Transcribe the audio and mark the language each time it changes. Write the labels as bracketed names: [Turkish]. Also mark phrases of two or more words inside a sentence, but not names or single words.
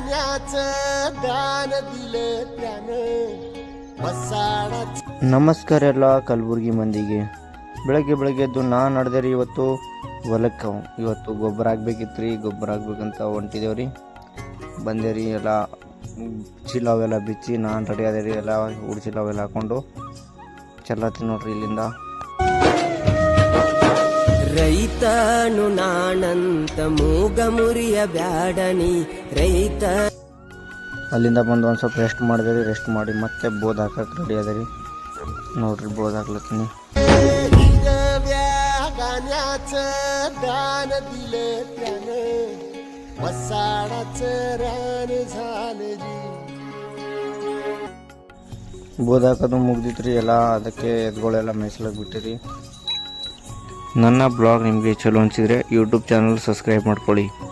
[Marathi] दान दिलं त्यानं [Kannada] ನಮಸ್ಕಾರ ಎಲ್ಲ ಕಲಬುರ್ಗಿ ಮಂದಿಗೆ. ಬೆಳಗ್ಗೆ ಎದ್ದು ನಾನು ನಡೆದೆ ರೀ. ಇವತ್ತು ಗೊಬ್ಬರ ಹಾಕ್ಬೇಕಿತ್ತು ರೀ. ಗೊಬ್ಬರ ಹಾಕ್ಬೇಕಂತ ಹೊಂಟಿದೇವ್ರಿ. ಬಂದೆ ರೀ. ಎಲ್ಲ ಚೀಲ ಅವೆಲ್ಲ ಬಿಚ್ಚಿ ನಾನು ರೆಡಿ ಆದೆ ರೀ. ಎಲ್ಲ ಉಡ್ಚಿಲ ಅವೆಲ್ಲ ಹಾಕ್ಕೊಂಡು ಚಲ್ಲತ್ತೀನಿ ನೋಡ್ರಿ ಇಲ್ಲಿಂದ. ರೈತನು ನಾನಂತ ಮೂಗ ಮುರಿಯ ಬ್ಯಾಡನಿ ರೈತ. ಅಲ್ಲಿಂದ ಬಂದು ಒಂದು ಸ್ವಲ್ಪ ರೆಸ್ಟ್ ಮಾಡಿದೆ ರೀ. ರೆಸ್ಟ್ ಮಾಡಿ ಮತ್ತೆ ಬೋದ್ ಹಾಕಕ್ಕೆ ರೆಡಿ ಅದ ರೀ. ನೋಡ್ರಿ ಬೋದ್ ಹಾಕ್ಲತ್ತೀನಿ. [Marathi] दान दिलं त्यानं वसाडाचं रान झालं जी. [Kannada] ಬೋದ್ ಹಾಕೋದು ಮುಗ್ದಿತ್ರಿ. ಎಲ್ಲ ಅದಕ್ಕೆ ಎತ್ಗಳೆಲ್ಲ ಮೇಯ್ಸ್ಲಕ್ಕೆ ಬಿಟ್ಟಿರಿ. ನನ್ನ ಬ್ಲಾಗ್ ನಿಮಗೆ ಚಲೋ ಅನಿಸಿದರೆ [English] YouTube channel subscribe [Kannada] ಮಾಡ್ಕೊಳ್ಳಿ.